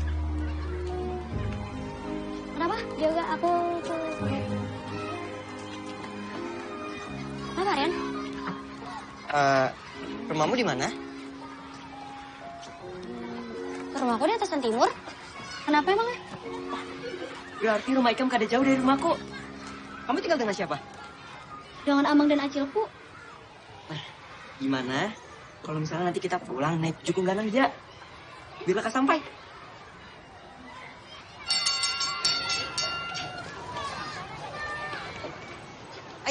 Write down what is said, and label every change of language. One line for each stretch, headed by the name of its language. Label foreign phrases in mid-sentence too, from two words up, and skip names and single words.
Indonesian: Kenapa? Juga aku tuh. Kenapa Rian? Rumahmu di mana? Rumahku di atasan timur. Kenapa emangnya?
Banjar: Berarti rumah Ikam kada jauh dari rumahku.
Indonesian: Kamu tinggal dengan siapa? Dengan Amang dan Acilku. Gimana? Kalau misalnya nanti kita pulang naik Jukung Ganang aja. Biar lekas sampai. Ayo.